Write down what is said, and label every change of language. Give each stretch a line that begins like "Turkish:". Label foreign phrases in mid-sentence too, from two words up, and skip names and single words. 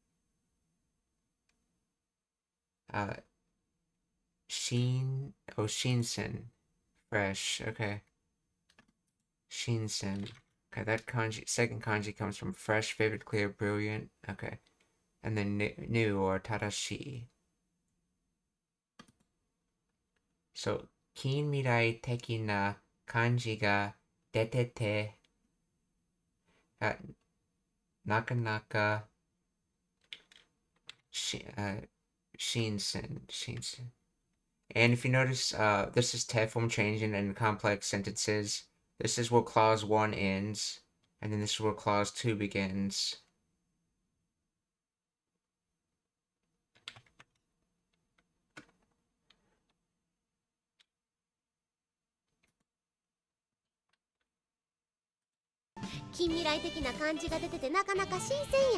English: Shinsen. Fresh. Okay. Shinsen. Okay, that kanji, second kanji comes from fresh, vivid, clear, brilliant. Okay. And then new or tadashi.
Japanese: So, 近未来的な感じが出ててなかなか新鮮.
English: And if you notice, this is te form changing in complex sentences. This is where clause 1 ends, and then this is where clause 2 begins.
Japanese: 近未来的な感じが出ててなかなか新鮮や。